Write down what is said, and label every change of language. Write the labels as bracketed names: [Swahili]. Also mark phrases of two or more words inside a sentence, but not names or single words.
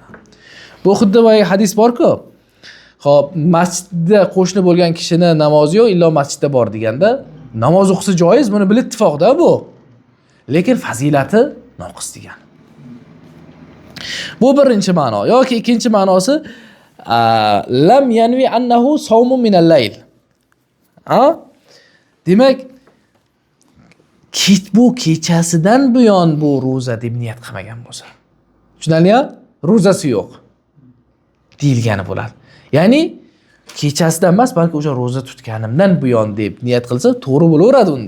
[Uzbek] Bu xuddi boya hadis bor-ku. Xo'p, masjidda qo'shni bo'lgan kishini namozi yo'q, illo masjidda bor deganda, namoz o'qisa joiz, buni bil ittifoqda bu. Lekin fazilati noqis degan. Bu birinchi ma'no. Yoki ikkinchi ma'nosi [Arabic] لم ينو أنه صوم من الليل. [Uzbek] Demak, bu kechasidan buyon bu ro'za deb niyat qilmagan bo'lsa. Tushunarlimi? Ro'zasi yo'q deyilgani bo'ladi. Ya'ni kechasidan emas, balki o'sha ro'za tutganimdan buyon deb niyat qilsa, to'g'ri bo'laveradi unda.